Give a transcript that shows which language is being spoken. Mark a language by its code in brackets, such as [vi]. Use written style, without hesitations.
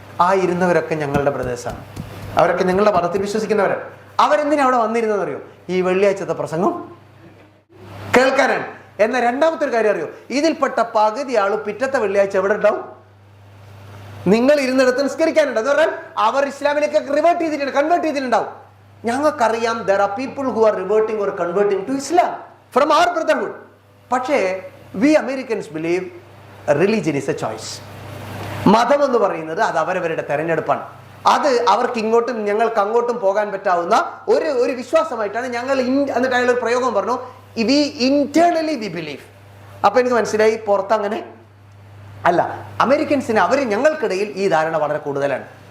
[ml] ആ ഇരുന്നവരൊക്കെ ഞങ്ങളുടെ ബ്രദേഴ്സാണ്, അവരൊക്കെ ഞങ്ങളുടെ മതത്തിൽ വിശ്വസിക്കുന്നവരാണ്. അവരെന്തിനാ അവിടെ വന്നിരുന്നതെന്ന് അറിയോ? ഈ വെള്ളിയാഴ്ചത്തെ പ്രസംഗം കേൾക്കാനാണ്. എന്നാൽ രണ്ടാമത്തെ ഒരു കാര്യം അറിയോ? ഇതിൽപ്പെട്ട പകുതി ആൾ പിറ്റത്തെ വെള്ളിയാഴ്ച എവിടെ ഉണ്ടാവും? നിങ്ങൾ ഇരുന്നിടത്ത് നിസ്കരിക്കാനുണ്ട്. എന്ന് പറഞ്ഞാൽ അവർ ഇസ്ലാമിലേക്ക് കൺവേർട്ട് ചെയ്തിട്ടുണ്ടാവും. ഞങ്ങൾക്കറിയാം [en] there are people who are reverting or converting to Islam from our brotherhood. [ml] പക്ഷേ [en] we Americans believe religion is a choice. [ml] മതം എന്ന് പറയുന്നത് അത് അവരവരുടെ തെരഞ്ഞെടുപ്പാണ്. അത് അവർക്ക് ഇങ്ങോട്ടും ഞങ്ങൾക്ക് അങ്ങോട്ടും പോകാൻ പറ്റാവുന്ന ഒരു വിശ്വാസമായിട്ടാണ് ഞങ്ങൾ. എന്നിട്ട് അയാൾ ഒരു പ്രയോഗം പറഞ്ഞു, [en] We internally we believe. [ml] അപ്പൊ എനിക്ക് മനസ്സിലായി പുറത്ത് അങ്ങനെ അല്ല. അമേരിക്കൻസിന് ഞങ്ങൾക്കിടയിൽ ഈ ധാരണ വളരെ കൂടുതലാണ്.